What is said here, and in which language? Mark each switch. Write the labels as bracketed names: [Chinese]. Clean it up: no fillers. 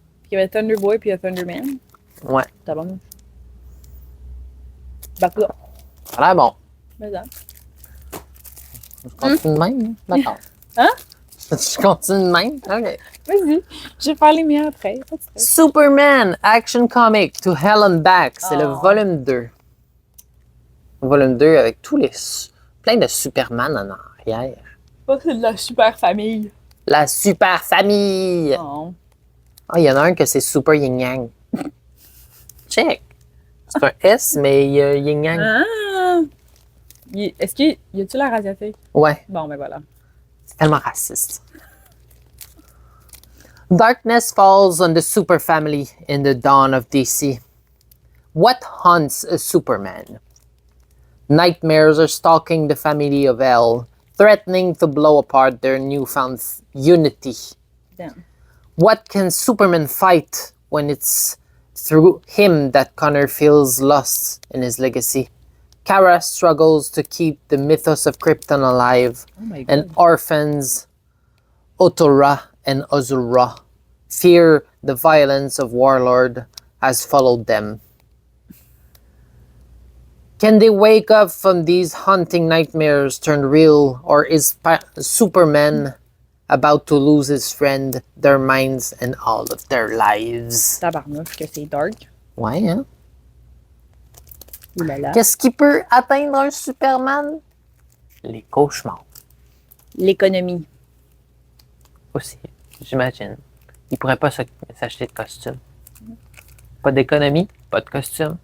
[French] Puis il y avait Thunder Boy puis il y a Thunderman. Ouais, Tabarnouche. D'accord. ça a l'air bon. Mais ça. Je continue de même, d'accord. Hein? Je continue de même? OK. Vas-y. Je vais faire les miens après. Pas de stress. [English] Superman Action Comic to Hell and Back. [French] C'est le Oh. volume 2. Volume 2 avec tous les... plein de Superman en arrière. Oh, c'est de la super famille. La super famille! Oh. Ah, il y en a un que c'est Super Yin Yang. Check! C'est un S, mais il y a Yin Yang. Ah! Est-ce qu'il y a-tu l'air asiatique? Ouais, Bon, ben voilà. c'est tellement raciste. [English] Darkness falls on the super family in the dawn of DC. What haunts a Superman? Nightmares are stalking the family of L, threatening to blow apart their newfound unity. Damn. What can Superman fight when it's through him that Connor feels lost in his legacy? Kara struggles to keep the mythos of Krypton alive, Oh my God. and orphans Otora and Azura fear the violence of Warlord has followed them. Can they wake up from these haunting nightmares turned real, or is Superman about to lose his friend, their minds, and all of their lives? [French] Tabarnouche que c'est dark. Ouais, hein? Ouh là là. Qu'est-ce qui peut atteindre un Superman? Les cauchemars L'économie. aussi, j'imagine. Il pourrait pas s'acheter de costume. Pas d'économie, pas de costume.